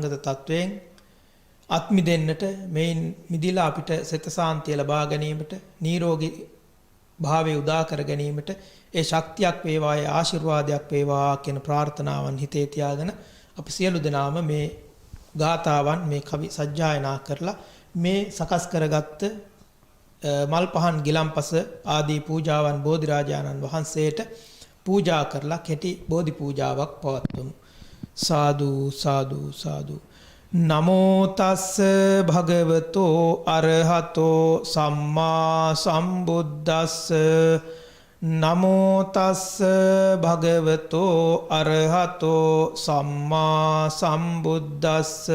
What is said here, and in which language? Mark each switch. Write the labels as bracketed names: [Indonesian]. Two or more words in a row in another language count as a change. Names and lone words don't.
[Sinhala] තත්වයෙන් අත් මිදෙන්නට මේන් මිදිලා අපිට සිත සාන්තිය ලබා ගැනීමට නිරෝගී භාවය උදා කර ගැනීමට ඒ ශක්තියක් වේවා ඒ ආශිර්වාදයක් වේවා කියන ප්‍රාර්ථනාවන් හිතේ තියාගෙන අපි සියලු දෙනාම මේ ගාථාවන් මේ කවි සජ්ජායනා කරලා මේ සකස් කරගත්ත මල් පහන් ගිලම්පස ආදී පූජාවන් බෝධිරාජානන් වහන්සේට පූජා කරලා කෙටි බෝධි පූජාවක් පවත්වමු. [Pali] සාදු සාදු සාදු. නමෝ තස්ස භගවතෝ අරහතෝ සම්මා සම්බුද්දස්ස. නමෝ තස්ස භගවතෝ අරහතෝ සම්මා සම්බුද්දස්ස.